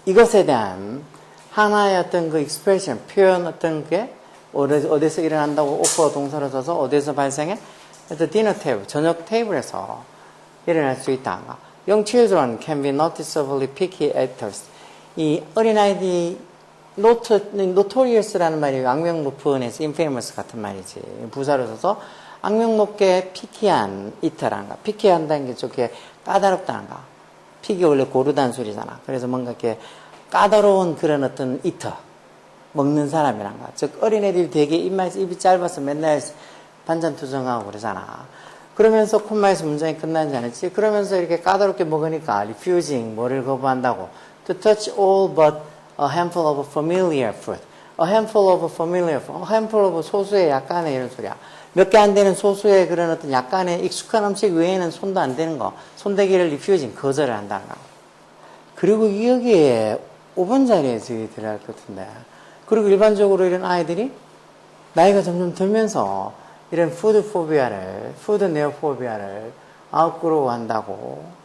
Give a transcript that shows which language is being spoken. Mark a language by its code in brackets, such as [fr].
[ko] 이것에 대한 하나의 어떤 그 expression, 표현 어떤 게 어디서 일어난다고 오퍼 동사로 써서 어디서 발생해? 그래서 dinner table, 저녁 테이블에서 일어날 수 있다. [en] Young children can be noticeably picky eaters. [ko] 이 어린아이들이 notorious라는 말이 악명 높은에서 infamous 같은 말이지. 부사로 써서 악명 높게 피키한 eater란가. 피키한다는 게 저게 까다롭다는가. 피기 원래 고르다는 소리잖아. 그래서 뭔가 이렇게 까다로운 그런 어떤 eater. 먹는 사람이란가. 즉 어린애들이 되게 입이 짧아서 맨날 반찬 투정하고 그러잖아. 그러면서 콤마에서 문장이 끝나지 않았지? 그러면서 이렇게 까다롭게 먹으니까 refusing, 뭐를 거부한다고. [en] To touch all but a handful of familiar food. A handful of familiar food. A handful of [ko] 소수의 약간의 이런 소리야. 몇 개 안 되는 소수의 그런 어떤 약간의 익숙한 음식 외에는 손도 안 되는 거. 손대기를 refusing, 거절을 한다는 거. 그리고 여기에 5번 자리에서 들어갈 것 같은데. 그리고 일반적으로 이런 아이들이 나이가 점점 들면서 이런 푸드 네오포비아를 outgrow 한다고.